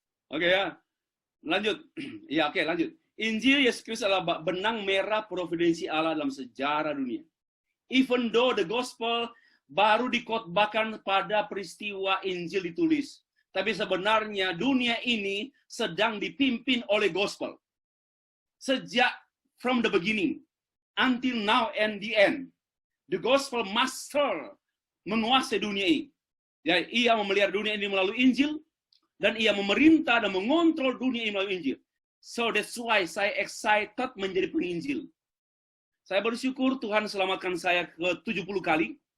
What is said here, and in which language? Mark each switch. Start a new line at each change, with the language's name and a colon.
Indonesian: Oke ya, lanjut. Ya oke, lanjut. Injil Yesus Kristus adalah benang merah providensi Allah dalam sejarah dunia.
English: Even though the gospel
Indonesian: baru dikotbahkan pada peristiwa Injil ditulis. Tapi sebenarnya dunia ini sedang dipimpin oleh gospel. Sejak
English: from the beginning until now and the end.
Indonesian: The gospel master menguasai dunia ini. Ya, ia memelihara dunia ini melalui Injil dan ia memerintah dan mengontrol dunia ini melalui Injil.
English: So that's why
Indonesian: saya excited menjadi penginjil. Saya bersyukur Tuhan selamatkan saya ke 70 kali.